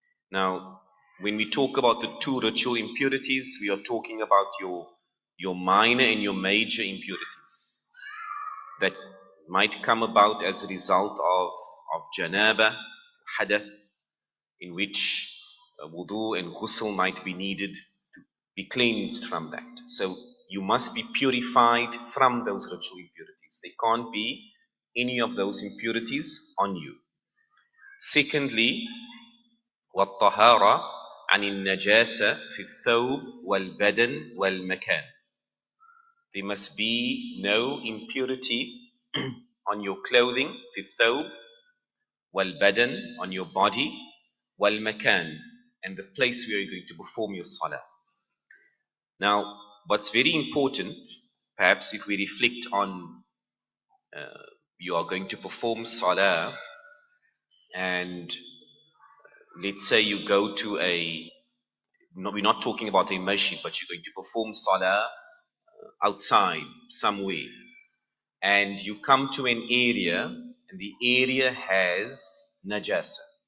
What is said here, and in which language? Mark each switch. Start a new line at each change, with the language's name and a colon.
English: Now, when we talk about the 2 ritual impurities, we are talking about your minor and your major impurities that might come about as a result of janaba, hadath, in which wudu and ghusl might be needed to be cleansed from that. So you must be purified from those ritual impurities. There can't be any of those impurities on you.
Arabic: Secondly, وَالطَّهَارَةِ عَنِ النَّجَاسَةِ فِي الثَّوْبِ وَالْبَدَنِ وَالْمَكَانِ.
English: There must be no impurity on your clothing, في الثوب, والبدن, on your body, والمكان, and the place where you're going to perform your salah. Now, what's very important, perhaps if we reflect on you are going to perform salah, and let's say you go to we're not talking about a masjid, but you're going to perform salah outside somewhere, and you come to an area and the area has najasa.